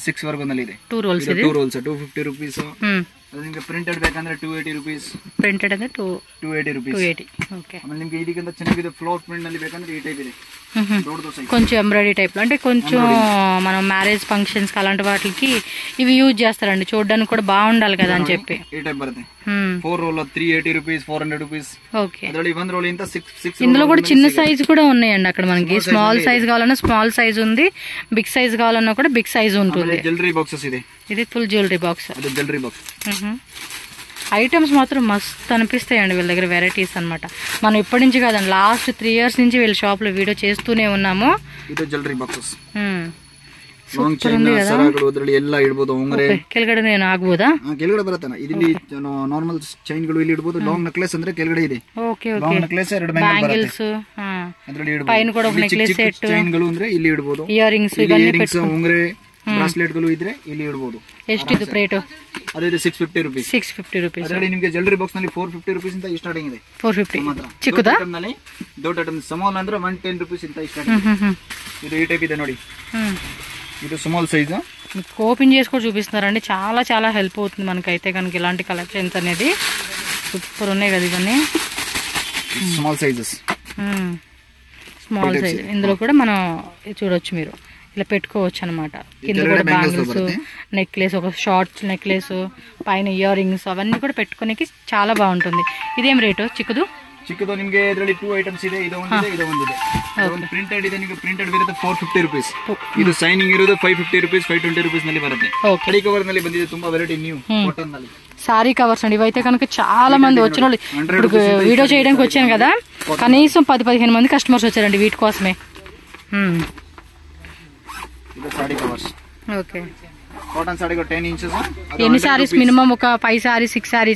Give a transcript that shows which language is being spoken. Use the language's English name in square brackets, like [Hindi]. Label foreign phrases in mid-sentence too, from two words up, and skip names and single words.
[Kannada] 6 ವರ್ಗು ನಲ್ಲಿ ಇದೆ. 2 ರೋಲ್ಸ್ ಇದೆ. 2 ರೋಲ್ಸ್ 250 rupees. ಅದು ನಿಮಗೆ ಪ್ರಿಂಟೆಡ್ ಬೇಕಂದ್ರೆ 280 rupees. ಪ್ರಿಂಟೆಡ್ ಅಂದ್ರೆ 280 rupees. 280. ಓಕೆ ಆಮೇಲೆ ನಿಮಗೆ ಇದಕ್ಕಿಂತ ಚೆನ್ನಾಗಿದೆ [English] floor print [Kannada] ನಲ್ಲಿ ಬೇಕಂದ್ರೆ ಈ ಟೈಪ್ ಇದೆ. ದೊಡ್ಡದು ಸೈಜ್. [Telugu] కొంచెం [English] embroidery type [Telugu] లో అంటే కొంచెం మనం [English] marriage functions [Telugu] అలాంటి వాటికి ఇవి యూజ్ చేస్తారండి. చూడడానికి కూడా బాగుండాలి కదా అని చెప్పి. [Kannada] ಈ ಟೈಪ್ ಬರುತ್ತೆ. 4 రోల్ 380 rupees, 400 rupees. [Telugu] ఓకే [Kannada] ಅದರಲ್ಲಿ 1 రోల్ ఇంత 6 [Telugu] ఇందులో కూడా చిన్న సైజ్ కూడా ఉన్నాయండి. అక్కడ మనకి [English] small size [Telugu] కావాలన్నా [English] small size [Telugu] ఉంది. [English] big size [Telugu] కావాలన్నా కూడా [English] big size [Telugu] ఉంటుంది. [English] jewelry boxes [Kannada] ಇದೆ. [Telugu] ఇది [English] full jewelry box. [Telugu] అది [English] jewelry box. [Telugu] ఐటమ్స్ మాత్రం మస్తు అనిపిస్తాయండి వీళ్ళ దగ్గర వెరైటీస్ అన్నమాట. మనం ఇప్పటి నుంచి కాదండి, [English] last 3 years [Telugu] నుంచి వీళ్ళ షాప్ లో వీడియో చేస్తూనే ఉన్నాము. [Kannada] ಇದು [English] jewelry boxes. long chain [Kannada] ಸರಗಳು ಅದರಲ್ಲಿ ಎಲ್ಲ ಇಡಬಹುದು. ಉಂಗುರೆ ಕೆಳಗಡೆ ಏನು ಆಗಬಹುದಾ? ಕೆಳಗಡೆ ಬರುತ್ತಾನ. ಇಲ್ಲಿ [English] normal chain [Kannada] ಗಳು ಇಲ್ಲಿ ಇಡಬಹುದು. [English] long necklace [Kannada] ಅಂದ್ರೆ ಕೆಳಗಡೆ ಇದೆ. ಓಕೆ ಓಕೆ. [English] long necklace [Kannada] ಎರಡು ಬ್ಯಾಂಗಲ್ಸ್ ಅದರಲ್ಲಿ ಇಡಬಹುದು. ಪೈನ ಕೂಡ [English] necklace set [Kannada] ಚೈನ್ ಗಳು ಅಂದ್ರೆ ಇಲ್ಲಿ ಇಡಬಹುದು. [English] ear rings [Kannada] ಇವೆಲ್ಲ ಉಂಗುರೆ ಬ್ರಾಸ್ಲೆಟ್ ಗಳು ಇದ್ರೆ ಇಲ್ಲಿ ಇಡಬಹುದು. ಎಷ್ಟಿದು ರೇಟ್? ಅದೇ 650 rupees. 650 rupees. ಅದರಲ್ಲಿ ನಿಮಗೆ [English] jewelry box [Kannada] ನಲ್ಲಿ 450 rupees ಇಂದ ಸ್ಟಾರ್ಟಿಂಗ್ ಇದೆ. 450 ಚಿಕ್ಕದಾ? ದೊಡ್ಡ [English] item small [Kannada] ಅಂದ್ರೆ 110 rupees ಇಂದ ಸ್ಟಾರ್ಟಿಂಗ್. ಇದು ಈ ಟೈಪ್ ಇದೆ ನೋಡಿ. [Telugu] ఇది [English] small size. [Telugu] ఓపెన్ చేసి కూడా చూపిస్తున్నారండి. చాలా చాలా హెల్ప్ అవుతుంది మనకైతే కనుక ఇలాంటి కలెక్షన్స్ అనేది. సూపర్ ఉన్నాయి కదా ఇవన్నీ. [English] small sizes. small size. [Telugu] ఇందులో కూడా మనం చూడొచ్చు, మీరు ఇలా పెట్టుకోవచ్చు అనమాట. కింద కూడా బ్యాంగిల్స్, నెక్లెస్, ఒక [English] short necklace, [Telugu] పైన [English] ear rings [Telugu] అవన్నీ కూడా పెట్టుకోనికి చాలా బాగుంటుంది. [Kannada] ಇದೇಂ ರೇಟು ಚಿಕ್ಕದು? ಚಿಕ್ಕದು ನಿಮಗೆ ಇದರಲ್ಲಿ 2 ಐಟಮ್ಸ್ ಇದೆ. ಇದು ಒಂದಿದೆ, ಇದು ಒಂದಿದೆ. ಒಂದು ಪ್ರಿಂಟೆಡ್ ಇದೆ, ನಿಮಗೆ ಪ್ರಿಂಟೆಡ್ ಬರುತ್ತೆ 450 rupees. ಇದು ಸೈನಿಂಗ್ ಇರೋದು 550 rupees, 520 rupees ನಲ್ಲಿ ಬರುತ್ತೆ. ಕಡಿ ಕವರ್ ನಲ್ಲಿ ಬಂದಿದೆ, ತುಂಬಾ [English] variety new cotton [Kannada] ನಲ್ಲಿ [English] saree covers [Telugu] అండి. ఇవైతే కనుక చాలా మంది వచ్చిన వాళ్ళు, ఇప్పుడు వీడియో చేయడానికి వచ్చాను కదా, కనీసం 10-15 మంది కస్టమర్స్ వచ్చారండి వీటి కోసమే. ఇది [English] saree covers. [Telugu] ఓకే. [English] cotton saree 10 inches. [Telugu] ఎన్ని సారీస్? మినిమం ఒక 5 సారీస్, 6 సారీస్,